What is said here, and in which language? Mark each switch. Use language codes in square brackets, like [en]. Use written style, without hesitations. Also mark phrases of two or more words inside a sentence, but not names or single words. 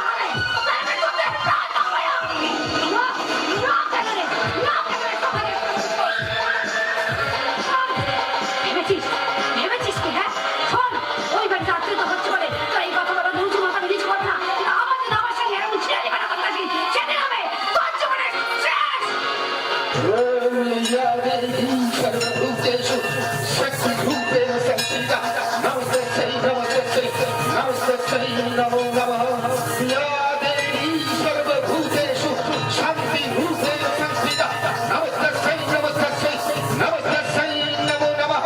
[bn] ভেবেছিস কি, হ্যাঁ? শোন, ওই বাড়িতে আত্মীয় হচ্ছে বলে তোর এই কথা বলা উঁচু মাথা নিচু কর না। আমার সঙ্গে এরকম ছিঁড়ে দিবে না করতেছি, সেদিন হবে তোর জীবনের শেষ। [sa] सर्वभूतेषु शक्तिरूपेण संस्थिता नमस्तस्यै नमो नमः। या देवी सर्वभूतेषु शान्तिरूपेण संस्थिता नमस्तस्यै नमो नमः।